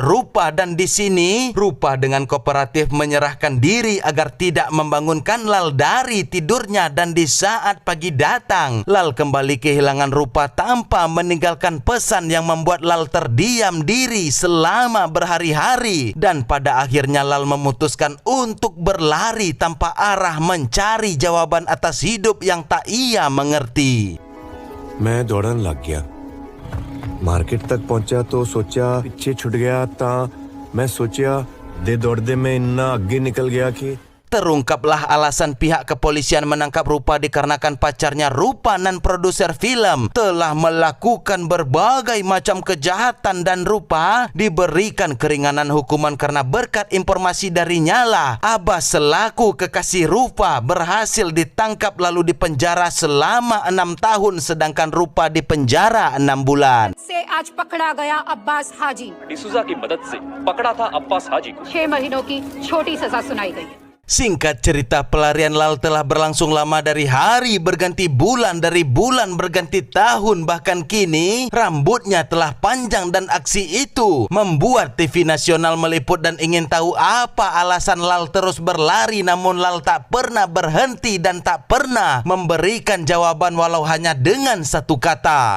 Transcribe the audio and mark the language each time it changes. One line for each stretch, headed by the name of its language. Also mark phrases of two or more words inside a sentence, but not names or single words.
Indonesian: Rupa, dan di sini Rupa dengan kooperatif menyerahkan diri agar tidak membangunkan Lal dari tidurnya, dan di saat pagi datang Lal kembali kehilangan Rupa tanpa meninggalkan pesan yang membuat Lal terdiam diri selama berhari-hari, dan pada akhirnya Lal memutuskan untuk berlari tanpa arah mencari jawaban atas hidup yang tak ia mengerti.
Hindi: मैं दौड़न लग गया, मार्केट तक पहुंचा तो सोचा पीछे छूट गया था। मैं सोचा दे दौड़दे में इतना आगे निकल गया कि
Indonesian: Terungkaplah alasan pihak kepolisian menangkap Rupa dikarenakan pacarnya Rupa dan produser film telah melakukan berbagai macam kejahatan, dan Rupa diberikan keringanan hukuman karena berkat informasi darinya lah Abbas selaku kekasih Rupa berhasil ditangkap lalu dipenjara selama 6 tahun, sedangkan Rupa dipenjara 6 bulan.
Hindi: से आज पकड़ा गया अब्बास हाजी। डिसूजा की मदद से पकड़ा था अब्बास हाजी को। 6 महीनों की छोटी सजा सुनाई गई है।
Indonesian: Singkat cerita, pelarian Lal telah berlangsung lama, dari hari berganti bulan, dari bulan berganti tahun, bahkan kini rambutnya telah panjang, dan aksi itu membuat TV nasional meliput dan ingin tahu apa alasan Lal terus berlari, namun Lal tak pernah berhenti dan tak pernah memberikan jawaban walau hanya dengan satu kata.